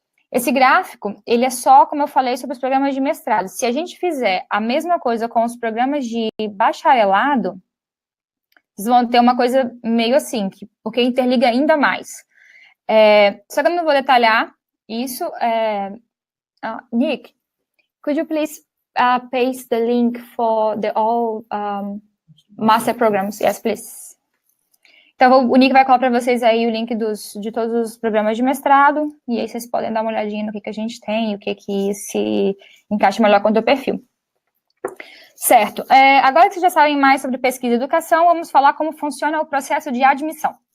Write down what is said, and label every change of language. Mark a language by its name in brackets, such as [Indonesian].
[Portuguese] Esse gráfico, ele é só, como eu falei, sobre os programas de mestrado. Se a gente fizer a mesma coisa com os programas de bacharelado, vocês vão ter uma coisa meio assim, porque interliga ainda mais. Só que eu não vou detalhar isso. [English] Nick, could you please paste the link for the all master programs? Yes, please. [Portuguese] Então, o Nick vai colocar para vocês aí o link de todos os programas de mestrado, e aí vocês podem dar uma olhadinha no que a gente tem, o que se encaixa melhor com o teu perfil. Certo. Agora que vocês já sabem mais sobre pesquisa e educação, vamos falar como funciona o processo de admissão.